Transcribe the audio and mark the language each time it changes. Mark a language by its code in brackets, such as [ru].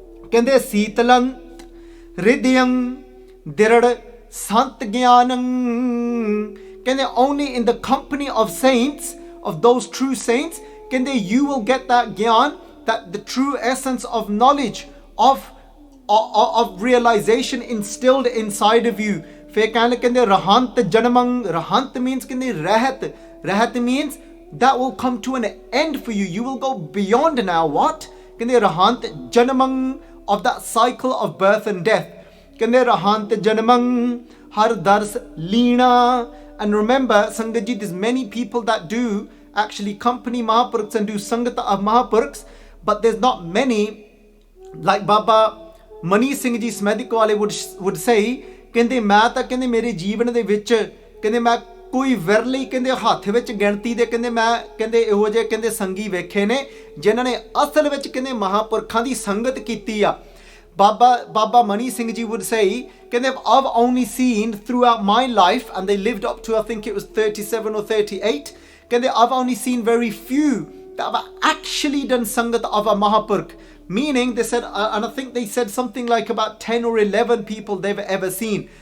[pa] ਕਹਿੰਦੇ ਸੀਤਲੰਤ ਰਿਦਯੰ ਦਿਰੜ ਸੰਤ ਗਿਆਨੰ, ਕਹਿੰਦੇ [en] only in the company of saints, of those true saints, ਕਹਿੰਦੇ you will get that gyan, that the true essence of knowledge, of realization instilled inside of you. [pa] ਫਿਰ ਕਹਿੰਦੇ ਰਹੰਤ ਜਨਮੰ, [en] ਰਹੰਤ means ਕਹਿੰਦੇ ਰਹਿਤ, ਰਹਿਤ means that will come to an end for you. You will go beyond now. What? [pa] ਕਹਿੰਦੇ ਰਹੰਤ ਜਨਮੰ, [en] of that cycle of birth and death. [pa] ਕਹਿੰਦੇ ਰਹੰਤ ਜਨਮੰ ਹਰ ਦਰਸ ਲੀਣਾ. [en] And remember, Sangat ji, there's many people that do actually company Mahapurkhs and do Sangat of Mahapurkhs, but there's not many, like Baba Mani Singh ji Smedikawale would say, [pa] ਕਹਿੰਦੇ ਮੈਂ ਤਾਂ ਕਹਿੰਦੇ ਮੇਰੇ ਜੀਵਨ ਦੇ ਵਿੱਚ ਕਹਿੰਦੇ ਮੈਂ ਕੋਈ ਵਿਰਲੀ ਕਹਿੰਦੇ ਹੱਥ ਵਿੱਚ ਗਿਣਤੀ ਦੇ ਕਹਿੰਦੇ ਮੈਂ ਕਹਿੰਦੇ ਇਹੋ ਜਿਹੇ ਕਹਿੰਦੇ ਸੰਗੀ ਵੇਖੇ ਨੇ ਜਿਨ੍ਹਾਂ ਨੇ ਅਸਲ ਵਿੱਚ ਕਹਿੰਦੇ ਮਹਾਂਪੁਰਖਾਂ ਦੀ ਸੰਗਤ ਕੀਤੀ ਆ. [en] Baba Mani Singh ji would say, ਕਹਿੰਦੇ I've only seen throughout my life, and they lived up to I think it was 37 or 38, ਕਹਿੰਦੇ I've only seen very few that have actually done sangat of a Mahapurkh. Meaning they said, and I think they said something like about 10 or 11 people they've ever seen.